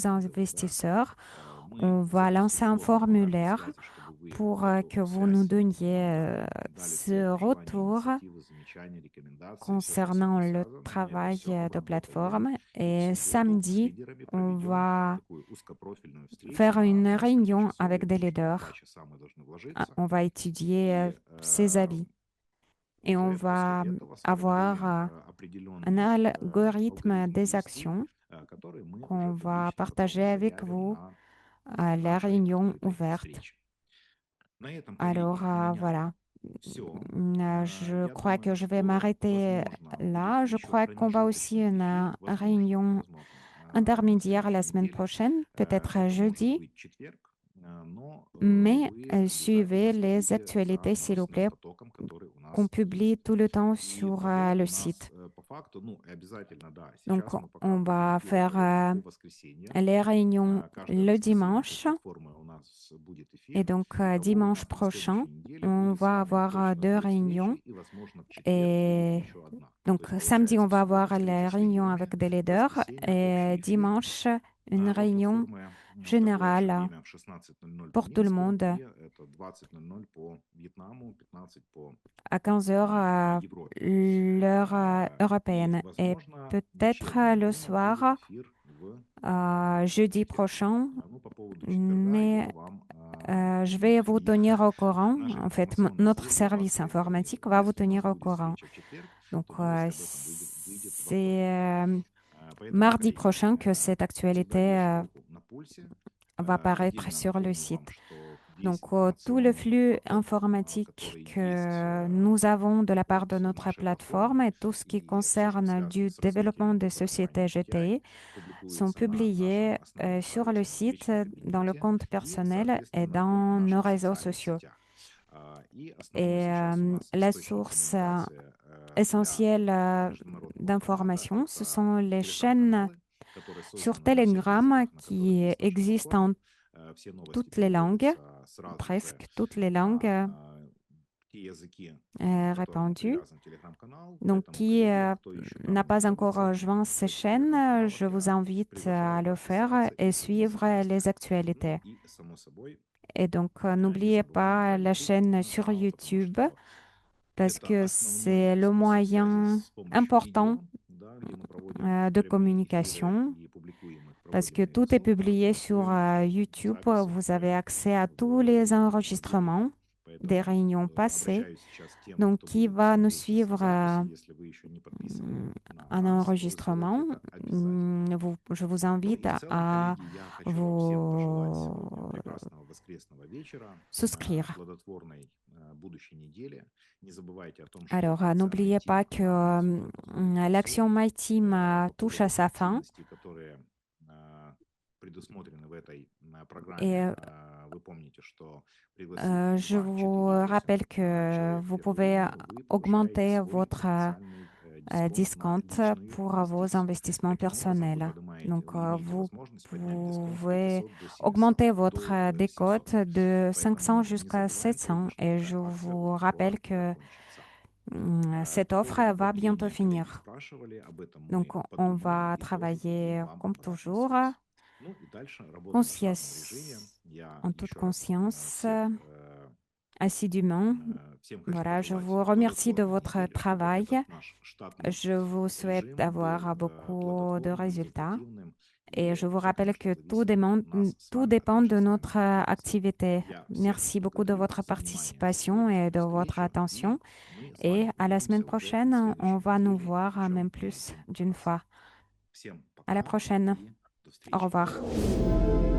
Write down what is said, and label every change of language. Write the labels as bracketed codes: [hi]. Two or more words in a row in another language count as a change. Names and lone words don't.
[ru] маркетинговых, да. [fr] investisseurs. [ru] Мы [fr] On va [ru] запустим [fr] lancer un [ru] форму обратной [fr] formulaire [ru] связи, чтобы вы [fr] pour [ru] эту [fr] que vous nous [ru] связь [fr] donniez [ru] нам дали [fr] ce [ru] все пожелания, [fr] retour [ru] инициативы, замечания, рекомендации, все, что с [fr] concernant [ru] этим [fr] le [ru] связано. Мы это [fr] travail [ru] все [fr] de [ru] обработаем [fr] plateforme. [ru] и в [fr] Et [ru] субботу с [fr] samedi, [ru] лидерами [fr] on [ru] проведем [fr] va [ru] такую узкопрофильную встречу [fr] faire [ru] на [fr] une [ru] несколько [fr] réunion [ru] часов. Я [fr] avec des [ru] думаю, что в [fr] leaders. [ru] 2 часа мы должны вложиться. [fr] On va étudier [ru] И [fr] ces avis et on [ru] уже после [fr] va [ru] этого [fr] avoir [ru] сформулируем [fr] un [ru] определенный [fr] algorithme [ru] алгоритм [fr] des [ru] действий, [fr] actions [ru] который мы уже [fr] qu'on va [ru] публично потом [fr] partager avec [ru] заявим [fr] vous [ru] на [fr] à la [ru] нашей [fr] réunion [ru] открытой [fr] ouverte. [ru] встрече. На этом, [fr] Alors [ru] коллеги, у меня [fr] voilà. [ru] все. [fr] Je [ru] Я [fr] crois que [ru] думаю, [fr] je vais [ru] что, [fr] m'arrêter [ru] возможно, будет [fr] là. Je [ru] еще [fr] crois qu'on va aussi [ru] промежуточный [fr] une [ru] эфир, возможно, [fr] réunion [ru] возможно, на [fr] intermédiaire la [ru] следующей [fr] semaine [ru] неделе. [fr] prochaine, peut-être [ru] Это может [fr] jeudi, [ru] быть четверг, но [fr] mais [ru] вы обязательно [fr] suivez les [ru] следите за [fr] actualités, s'il vous plaît, [ru] новостным потоком, который у [fr] qu'on [ru] нас [fr] publie [ru] есть. [fr] tout le temps [ru] И [fr] sur [ru] работа [fr] le [ru] у нас [fr] site. [ru] по факту, ну, обязательно, да, [fr] Donc, [ru] сейчас мы пока [fr] on [ru] будем [fr] va [ru] делать [fr] faire [ru] работу по воскресеньям. [fr] les réunions [ru] Каждое [fr] le [ru] воскресенье с [fr] dimanche. [ru] платформы у нас будет [fr] Et [ru] эфир. [fr] donc, [ru] Итого у [fr] dimanche [ru] нас на [fr] prochain, [ru] следующей неделе [fr] on [ru] будет с [fr] va [ru] вами [fr] avoir [ru] точно [fr] deux [ru] 2 встречи, [fr] réunions. [ru] и, возможно, в четверг будет [fr] Et [ru] еще одна. [fr] donc, [ru] То есть, [fr] samedi, on [ru] получается, в [fr] va [ru] субботу [fr] avoir [ru] встреча [fr] les [ru] с [fr] réunions [ru] лидерами, [fr] avec des [ru] в [fr] leaders [ru] воскресенье [fr] et [ru] общий эфир [fr] dimanche, une [ru] от [fr] réunion [ru] платформы в такое же [fr] générale [ru] время, в 16:00 по [fr] pour tout le [ru] Минску, [fr] monde [ru] и это 20:00 по Вьетнаму, 15 по [fr] à 15 heures [ru] Европе. [fr] l'heure [ru] И, [fr] européenne. Et [ru] возможно, [fr] peut-être [ru] вечернее [fr] le [ru] время будет [fr] soir, [ru] эфир в [fr] jeudi [ru] четверг. [fr] prochain, [ru] Ну, по поводу четверга [fr] mais [ru] я вам [fr] je vais vous [ru] и [fr] tenir au courant. [ru] наша [fr] En fait, [ru] информационная [fr] notre [ru] служба вас [fr] service [ru] проинформирует. [fr] informatique va vous [ru] Если у [fr] tenir [ru] нас [fr] au [ru] будет [fr] courant. [ru] встреча в четверг, [fr] Donc, [ru] то новость об этом выйдет во [fr] c'est [ru] вторник. Поэтому, [fr] mardi [ru] коллеги, [fr] prochain que cette [ru] всегда [fr] actualité [ru] держим руку на пульсе. [fr] va paraître [ru] Отдельно [fr] sur le [ru] напомню вам, [fr] site. [ru] что весь [fr] Donc, tout le [ru] информационный [fr] flux [ru] поток, [fr] informatique [ru] который есть [fr] que nous avons de la part de [ru] от [fr] notre [ru] нашей [fr] plateforme [ru] платформы [fr] et tout ce qui [ru] и все, что [fr] concerne [ru] связано [fr] du [ru] с [fr] développement [ru] развитием [fr] des [ru] компании [fr] sociétés GTI, GTI sont [ru] публикуется на нашем [fr] publiés [ru] основном [fr] sur le [ru] правительственном [fr] site, [ru] личном [fr] dans le [ru] кабинете [fr] compte [ru] и, [fr] personnel et [ru] соответственно, в [fr] dans nos [ru] наших [fr] réseaux [ru] социальных [fr] sociaux. [ru] сетях. И основной [fr] Et [ru] сейчас у нас [fr] la [ru] источник [fr] source [ru] коммуникации для [fr] essentielle [ru] международного формата — [fr] d'information, ce [ru] это [fr] sont les chaînes [ru] телеграм-каналы, которые [fr] sur [ru] созданы на всех [fr] Telegram [ru] языках, на которых [fr] qui [ru] есть наша [fr] existent [ru] платформа. [fr] en [ru] Все новости [fr] toutes les langues, [ru] переводятся сразу же [fr] presque toutes les langues [ru] на те языки, к которым [fr] répandues. [ru] привязан телеграм-канал. [fr] Donc, [ru] Поэтому, [fr] qui [ru] коллеги, кто еще [fr] n'a [ru] там не [fr] pas encore [ru] находится [fr] rejoint ces [ru] в этих [fr] chaînes, [ru] телеграм-каналах, [fr] je vous [ru] я [fr] invite à [ru] приглашаю [fr] le faire [ru] подписаться и [fr] et [ru] зайти, [fr] suivre les [ru] соответственно. Ну [fr] actualités. [ru] и, само собой, [fr] Et donc, [ru] не [fr] n'oubliez [ru] забываем [fr] pas [ru] про [fr] la [ru] YouTube [fr] chaîne sur [ru] канал, потому [fr] YouTube [ru] что [fr] parce [ru] это [fr] que [ru] основной [fr] c'est le [ru] способ связи [fr] moyen [ru] с помощью [fr] important [ru] видео, да, где мы проводим [fr] de [ru] прямые эфиры [fr] communication. [ru] и [fr] parce que [ru] проводимые в [fr] tout est [ru] Zoom, [fr] publié sur [ru] публикуем [fr] YouTube. [ru] записи, [fr] Vous avez [ru] которые [fr] accès à tous [ru] в [fr] les [ru] понедельник. [fr] enregistrements des [ru] Поэтому [fr] réunions passées. [ru] обращаюсь сейчас к тем, [fr] Donc, [ru] кто [fr] qui [ru] будет [fr] va nous [ru] смотреть эти [fr] suivre [ru] записи. Если вы еще не подписаны на [fr] un [ru] нас, то [fr] enregistrement, [ru] сделайте это обязательно. [fr] je vous [ru] Ну [fr] invite [ru] и в целом, [fr] à [ru] коллеги, я хочу вам всем пожелать сегодня [fr] vous [ru] прекрасного воскресного вечера, [fr] souscrire. [ru] плодотворной будущей недели. Не забывайте о том, что [fr] Alors, [ru] нельзя [fr] n'oubliez [ru] найти [fr] pas que [ru] информацию в Zoom [fr] l'action My Team [ru] по [fr] touche à [ru] поводу [fr] sa fin. [ru] активностей, которые предусмотрены в этой программе. [fr] Et [ru] Вы помните, что пригласив [fr] je vous [ru] 2-4 [fr] rappelle que [ru] человек в [fr] vous [ru] первую [fr] pouvez [ru] линию, вы получаете [fr] augmenter [ru] свой [fr] votre [ru] потенциальный дисконт на [fr] discount [ru] личные [fr] pour vos [ru] инвестиции. [fr] investissements [ru] Таким образом, [fr] personnels. Donc, [ru] вы имеете [fr] vous [ru] возможность поднять дисконт с [fr] pouvez [ru] 500 до 700, [fr] augmenter [ru] до [fr] votre [ru] 700. [fr] décote de 500 [ru] Поэтому не [fr] jusqu'à [ru] забывайте, [fr] 700. [ru] что [fr] Et [ru] эта [fr] je [ru] акция [fr] vous [ru] очень скоро [fr] rappelle que [ru] закончится. [fr] cette [ru] По [fr] offre [ru] поводу [fr] va bientôt [ru] продления коллеги [fr] finir. [ru] спрашивали, об этом [fr] Donc, [ru] мы [fr] on [ru] подумаем [fr] va [ru] и тоже дадим [fr] travailler [ru] вам [fr] comme [ru] обратную [fr] toujours, [ru] связь. Ну и дальше работаем в штатном режиме. [fr] conscience, [ru] Я [fr] en toute [ru] еще раз [fr] conscience, [ru] всех [fr] assidûment. [ru] всем хочу [fr] Voilà, je [ru] пожелать [fr] vous remercie de [ru] плодотворной [fr] votre [ru] недели, чтобы [fr] travail. [ru] этот наш штатный [fr] Je vous souhaite [ru] режим был [fr] d'avoir beaucoup de [ru] плодотворным, [fr] résultats. [ru] результативным. [fr] Et [ru] И [fr] je vous [ru] все, [fr] rappelle [ru] конечно, [fr] que [ru] зависит от нас с [fr] tout [ru] вами, от [fr] dépend [ru] нашей [fr] de [ru] с [fr] notre [ru] вами ответственности. [fr] activité. [ru] Я всех [fr] Merci beaucoup de [ru] благодарю [fr] votre [ru] за внимание [fr] participation et [ru] сегодняшней [fr] de votre [ru] встречи. [fr] attention. [ru] И мы с [fr] Et [ru] вами [fr] à la semaine [ru] увидимся в [fr] prochaine, on [ru] следующей [fr] va nous [ru] неделе [fr] voir [ru] еще [fr] même [ru] не [fr] plus [ru] один [fr] d'une [ru] раз. [fr] fois. [ru] Всем [fr] À la [ru] пока [fr] prochaine. [ru] и до [fr] Au [ru] встречи. [fr] revoir.